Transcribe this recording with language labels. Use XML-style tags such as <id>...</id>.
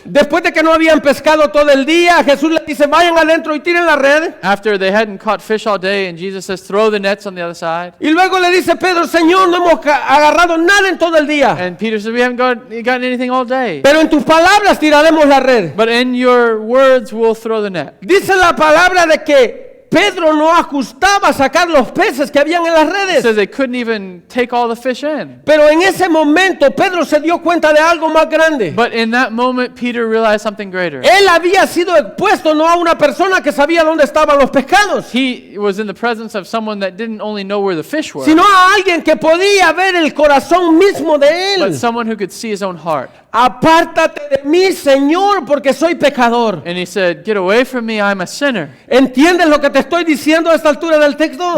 <es>Después de que no habían pescado todo el día, Jesús les dice, vayan adentro y tiren la red.</es> <en>After they hadn't caught fish all day, and Jesus says, throw the nets on the other side.</en> <es>Y luego le dice Pedro, Señor, no hemos agarrado nada en todo el día.</es> <en>And Peter said, we haven't gotten anything all day.</en> <es>Pero en tus palabras tiraremos la red.</es> <en>But in your words, we'll throw the net.</en> <es>Dice la palabra de que Pedro no ajustaba a sacar los peces que habían en las</es> <en>It</en> <es>redes.</es> <en>says they couldn't even take all the fish in.</en> <es>Pero en ese momento Pedro se dio cuenta de algo más grande.</es> <en>But in that moment, Peter realized something greater.</en> <es>Él había sido expuesto no a una persona que sabía dónde estaban los pescados,</es> <en>He was in the presence of someone that didn't only know where the fish were,</en> <es>sino a alguien que podía ver el corazón mismo de</es> <en>but</en> <es>él.</es> <en>someone who could see his own heart.</en> <es>Apártate de mí, Señor, porque soy pecador.</es> <en>And he said, get away from me, I'm a sinner.</en> <es>¿Entiendes lo que te estoy diciendo a esta altura del texto?</es>